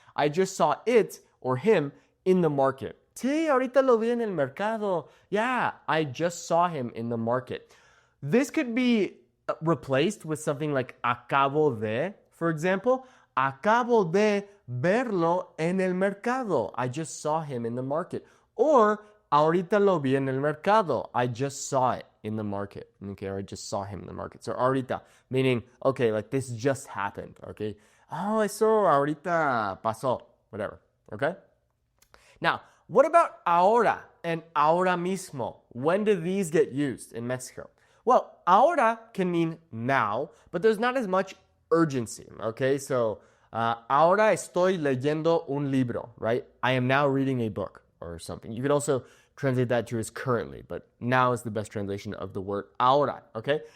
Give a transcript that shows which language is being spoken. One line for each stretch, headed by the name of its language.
English: I just saw it or him in the market.
Spanish: Sí, ahorita lo vi en el mercado.
English: Yeah, I just saw him in the market. This could be replaced with something like acabo de, for example.
Spanish: Acabo de verlo en el mercado.
English: I just saw him in the market.
Spanish: Or ahorita lo vi en el mercado.
English: I just saw it in the market. Okay, or I just saw him in the market. So ahorita, meaning, okay, like this just happened. Okay. Oh, I saw
Spanish: ahorita pasó.
English: Whatever. Okay. Now, what about ahora and ahora mismo? When do these get used in Mexico? Well, ahora can mean now, but there's not as much urgency. Okay.
Spanish: So, ahora estoy leyendo un libro, right?
English: I am now reading a book or something. You could also translate that to as currently, but now is the best translation of the word ahora, okay?